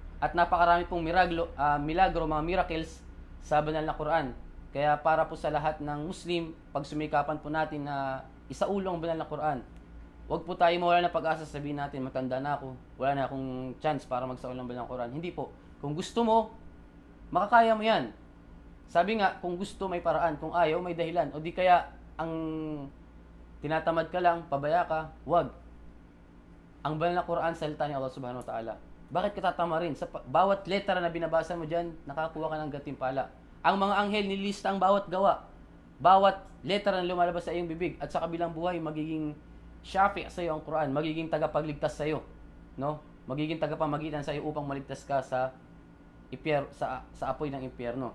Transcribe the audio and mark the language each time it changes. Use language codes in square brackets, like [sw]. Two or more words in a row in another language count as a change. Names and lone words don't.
[tl] At napakarami pong milagro, mga miracles sa banal na Quran Kaya para po sa lahat ng Muslim, pag sumikapan po natin na isaulong ang banal na Quran, huwag po tayo mawala ng pag-asa, sabihin natin, matanda na ako, wala na akong chance para magsaulong ang banal na Quran. Hindi po. Kung gusto mo, makakaya mo yan. Sabi nga, kung gusto may paraan, kung ayaw may dahilan. O di kaya, ang tinatamad ka lang, pabaya ka, wag. Ang banal na Quran, salita ni Allah [ar] سبحانه وتعالى. [tl] Bakit ka tatama rin? Sa bawat letra na binabasa mo dyan, nakakuha ka ng gantimpala. Ang mga anghel nilista ang bawat gawa. Bawat letra na lumalabas sa iyong bibig. At sa kabilang buhay, magiging syafi' sa iyo ang Quran. Magiging tagapagligtas sa iyo. No? Magiging tagapamagitan sa iyo upang maligtas ka sa apoy ng impyerno.